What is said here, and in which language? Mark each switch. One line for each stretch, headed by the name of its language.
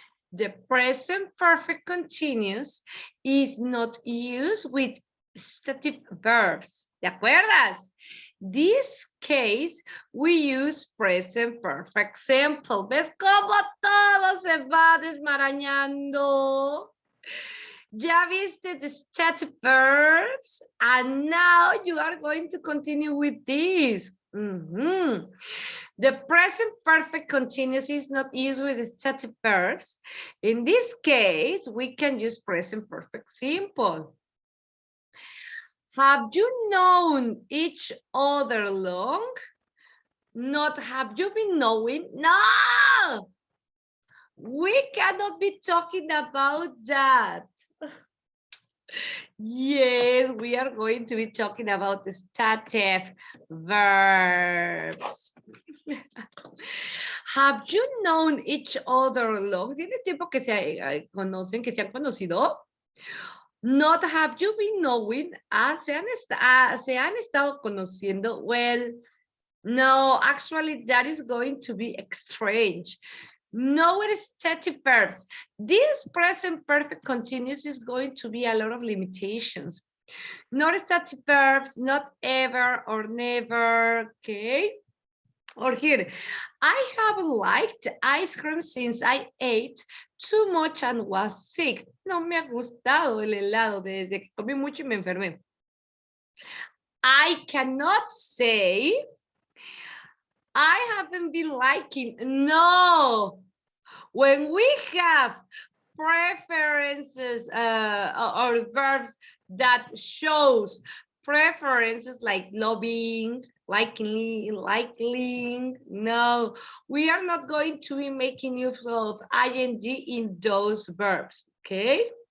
English: The present perfect continuous is not used with stative verbs.
Spanish: ¿Te acuerdas?
English: This case, we use present perfect simple.
Spanish: ¿Ves cómo todo se va desmarañando? Ya viste
English: the stative verbs, and now you are going to continue with this. The present perfect continuous is not used with stative verbs. In this case, we can use present perfect simple. Have you known each other long? Not have you been knowing? No! We cannot be talking about that. Yes, we are going to be talking about the stative verbs. Have you known each other long?
Spanish: ¿Tiene tiempo que se conocen, que se han conocido?
English: Not have you been knowing?
Spanish: ¿Se han estado conociendo?
English: Well, no, actually that is going to be strange. No, it is stative verbs. This present perfect continuous is going to be a lot of limitations. Not stative verbs, not ever or never, okay? Or here, I have liked ice cream since I ate too much and was sick.
Spanish: No me ha gustado el helado desde que comí mucho y me enfermé.
English: I cannot say I haven't been liking. No. When we have preferences or verbs that shows preferences like loving, liking, no, we are not going to be making use of ing in those verbs, okay?